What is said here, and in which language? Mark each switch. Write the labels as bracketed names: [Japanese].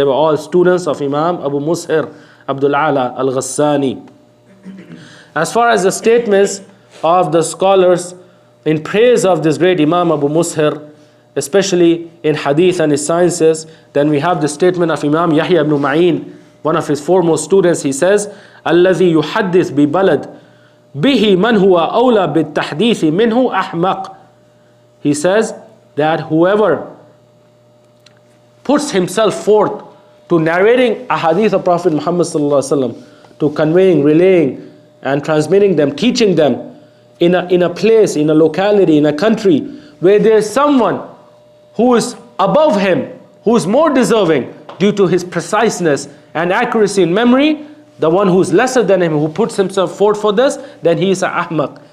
[English] They were all students of Imam Abu Mushir, Abdul Ala al-Ghassani. As far as the statements of the scholars in praise of this great Imam Abu Mushir, especially in Hadith and his sciences, then we have the statement of Imam Yahya ibn Ma'in, one of his foremost students. He says, [Arabic] الذي يحدث ببلد به من هو أولى بالتحديث منه أحمق. [English] He says that whoever puts himself forth to narrating a hadith of Prophet Muhammad sallallahu alaihi wasallam, to conveying, relaying and transmitting them, teaching them in a place, in a locality, in a country where there is someone who is above him, who is more deserving due to his preciseness and accuracy in memory, the one who is lesser than him, who puts himself forth for this, then he is a ahmaq.